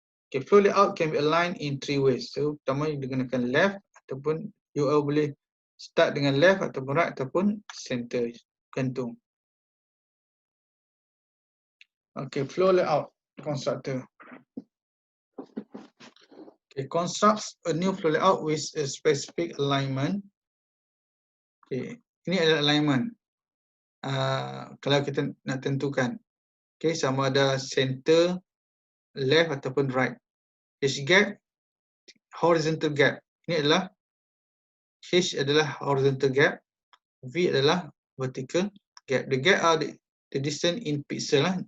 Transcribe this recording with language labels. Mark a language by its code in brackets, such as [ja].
[en] Okay, flow layout can be aligned in 3 ways. [ms] So pertama digunakan left ataupun you boleh start dengan left ataupun right ataupun center, gantung. [en] Okay, flow layout constructor. Okay, constructs a new flow layout with a specific alignment. [ms] Okay, ini adalah alignment. Kalau kita nak tentukan, okay, sama ada center, left ataupun right. H gap, horizontal gap. Ini adalah H adalah horizontal gap, V adalah vertical gap. [en] The gap are the distance in pixel lah.